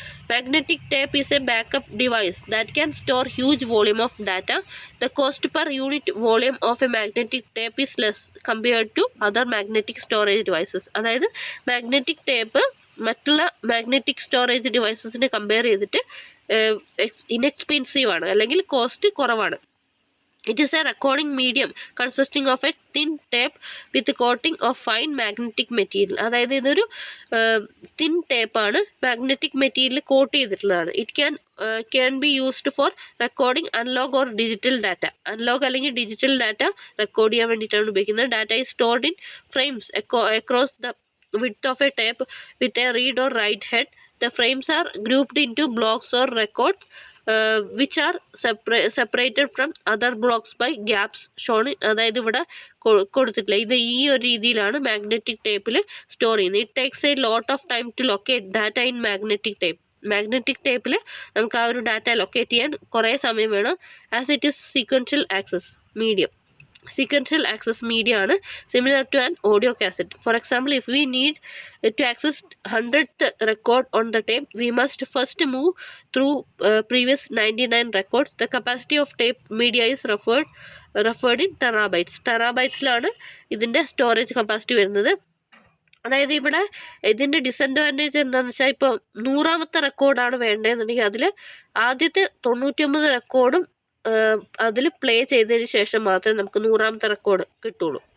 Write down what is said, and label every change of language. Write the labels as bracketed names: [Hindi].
[English] Magnetic tape is a backup device that can store huge volume of data. The cost per unit volume of a magnetic tape is less compared to other magnetic storage devices. [Malayalam] അതായത് magnetic tape മറ്റുള്ള magnetic storage ഡിവൈസസിനെ compare ചെയ്തിട്ട് inexpensive ആണ് അല്ലെങ്കിൽ cost കുറവാണ്. [English] It is a recording medium consisting of a thin tape with coating of fine magnetic material. [Malayalam] അതായത് ഇതൊരു thin ടേപ്പാണ്, magnetic material coat ചെയ്തിട്ടുള്ളതാണ്. [English] It can be used for recording analogue or digital data. [Malayalam] Analogue അല്ലെങ്കിൽ digital data record ചെയ്യാൻ വേണ്ടിയിട്ടാണ് ഉപയോഗിക്കുന്നത്. [English] Data is stored in frames across the width of a tape with a read or write head. The frames are grouped into blocks or records which are separated from other blocks by gaps shown. [Malayalam] അതായത് ഇവിടെ കൊടുത്തിട്ടില്ല. ഇത് ഈ ഒരു രീതിയിലാണ് magnetic ടേപ്പിൽ store ചെയ്യുന്നത്. [English] It takes a lot of time to locate data in magnetic tape. [Malayalam] Magnetic ടേപ്പിൽ നമുക്ക് ആ ഒരു ഡാറ്റ ലൊക്കേറ്റ് ചെയ്യാൻ കുറേ സമയം വേണം. [English] As it is sequential access medium. Sequential access media ആണ് similar to an audio cassette. For example, if we need to access 100th record on the tape, we must first move through previous 99 records. The capacity of tape media is referred in terabytes. [Malayalam] ടെറാബൈറ്റ്സിലാണ് ഇതിൻ്റെ storage capacity വരുന്നത്. അതായത് ഇവിടെ ഇതിൻ്റെ disadvantage എന്താണെന്ന് വെച്ചാൽ, ഇപ്പോൾ 100ാമത്തെ റെക്കോർഡാണ് വേണ്ടതെന്നുണ്ടെങ്കിൽ അതിൽ ആദ്യത്തെ 99 റെക്കോർഡും അതിൽ പ്ലേ ചെയ്തതിന് ശേഷം മാത്രമേ നമുക്ക് 100ാമത്തെ റെക്കോർഡ് കിട്ടുള്ളൂ.